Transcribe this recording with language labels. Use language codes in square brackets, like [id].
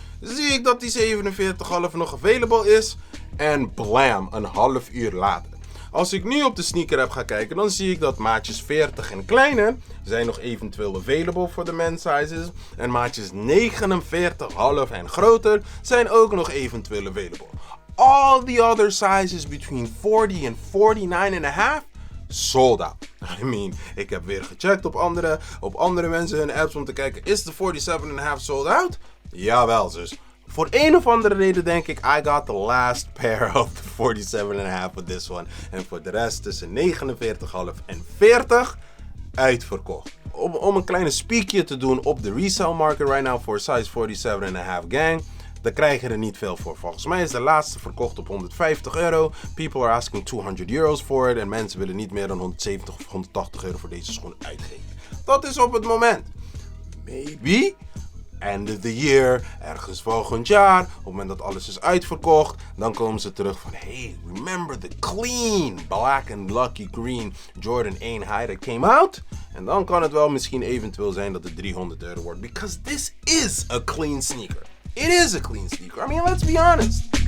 [nl] Zie ik dat die 47,5 nog available is. En blam, een half uur later. Als ik nu op de sneaker heb gaan kijken, dan zie ik dat maatjes 40 en kleiner zijn nog eventueel available voor de men's sizes. En maatjes 49,5 en groter zijn ook nog eventueel available. [en] All the other sizes between 40 en 49,5 sold out. [nl] I mean, ik heb weer gecheckt op andere mensen hun apps om te kijken, is de 47,5 sold out? Jawel, dus. Voor een of andere reden denk ik, [en] I got the last pair of the 47,5 with this one. [nl] En voor de rest tussen 49,5 en 40 uitverkocht. Om een kleine spiekje te doen op de resale market [en] right now [nl] voor size 47,5 gang. Daar krijg je er niet veel voor. Volgens mij is de laatste verkocht op €150. [en] People are asking €200 for it. [nl] En mensen willen niet meer dan €170 of €180 voor deze schoen uitgeven. Dat is op het moment. [en] maybe end of the year, [nl] ergens volgend jaar, op het moment dat alles is uitverkocht, dan komen ze terug van, hey, [en] remember the clean, black and lucky green Jordan 1 high that came out? [nl] En dan kan het wel misschien eventueel zijn dat het €300 wordt, [en] because this is a clean sneaker. It is a clean sneaker. I mean, let's be honest.